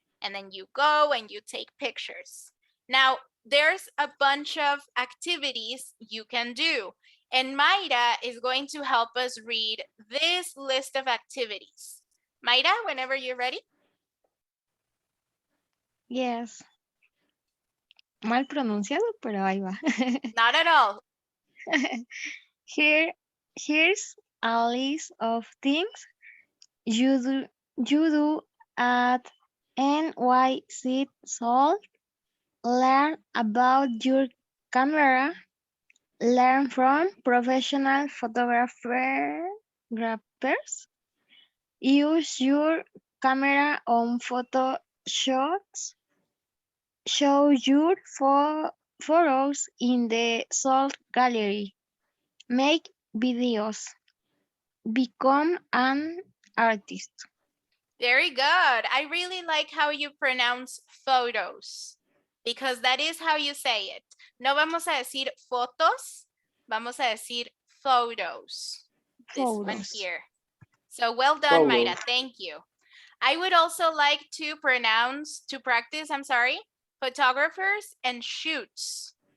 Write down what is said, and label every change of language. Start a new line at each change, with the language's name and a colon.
English: and then you go and you take pictures. Now, there's a bunch of activities you can do, and Mayra is going to help us read this list of activities. Mayra, whenever you're ready. Yes.
Spanish: Mal pronunciado, pero ahí va.
English: Not at all. Here's a list of things you do at NYC Sol. Learn about your camera. Learn from professional photographers. Use your camera on photo shots. Show your photos in the Sol Gallery. Make videos. Become an artist. Very good. I really like how you pronounce photos, because that is how you say it.
Spanish: No vamos a decir fotos, vamos a decir photos.
English: This one Photos. here. So well done, Photos. Mayra. Thank you. I would also like to practice, photographers and shoots.